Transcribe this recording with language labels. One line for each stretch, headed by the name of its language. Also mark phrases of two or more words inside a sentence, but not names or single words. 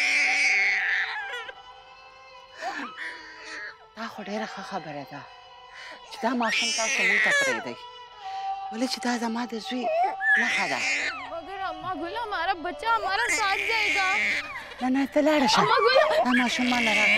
Urdu: अम्मा गुल
Pashto: ډېره ښه خبره ده چې دا ماشوم تاسو موږ ته پرېږدئ ولې چې دا زما د زوی نښه ده
Urdu: مگر اماں گل ہمارا بچہ ہمارا ساتھ جائے گا
Pashto: نه نه ته لاړه شه
Urdu: अम्मा गुल
Pashto: دا मاشوम ما نه راکړه